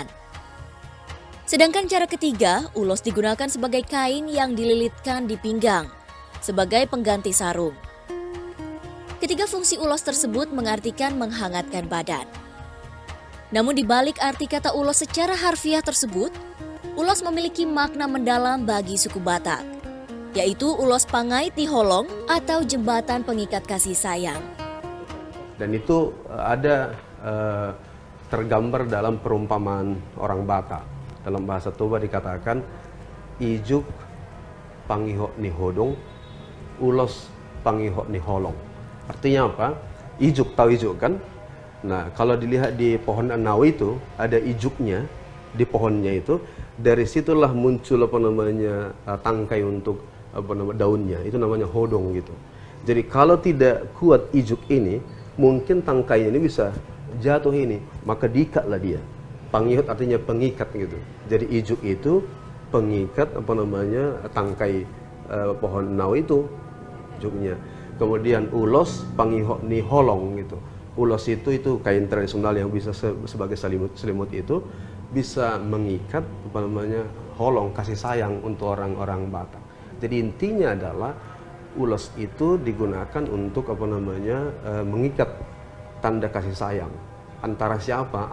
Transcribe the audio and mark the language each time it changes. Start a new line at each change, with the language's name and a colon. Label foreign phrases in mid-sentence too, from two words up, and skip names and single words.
Indonesian: Sedangkan cara ketiga, ulos digunakan sebagai kain yang dililitkan di pinggang sebagai pengganti sarung. Ketiga fungsi ulos tersebut mengartikan menghangatkan badan. Namun di balik arti kata ulos secara harfiah tersebut, ulos memiliki makna mendalam bagi suku Batak, yaitu
Batak Toba: ulos pangait di holong
Indonesian: atau jembatan pengikat kasih sayang. Dan itu ada tergambar dalam perumpamaan orang Batak. Dalam bahasa Toba dikatakan,
Batak Toba: ijuk pangihok ni hodong, ulos pangihok ni holong.
Indonesian: Artinya apa? Ijuk, tahu ijuk kan? Nah, kalau dilihat di pohon anau itu ada ijuknya di pohonnya itu, dari situlah muncul tangkai untuk daunnya, itu namanya hodong gitu. Jadi kalau tidak kuat ijuk ini, mungkin tangkainya ini bisa jatuh ini, maka diikatlah dia. Pangihot artinya pengikat gitu. Jadi ijuk itu pengikat tangkai pohon anau itu ijuknya.
Batak Toba: Kemudian ulos pangihot ni holong gitu.
Indonesian: Ulos itu kain tradisional yang bisa sebagai selimut itu bisa mengikat holong kasih sayang untuk orang-orang Batak. Jadi intinya adalah ulos itu digunakan untuk mengikat tanda kasih sayang antara siapa?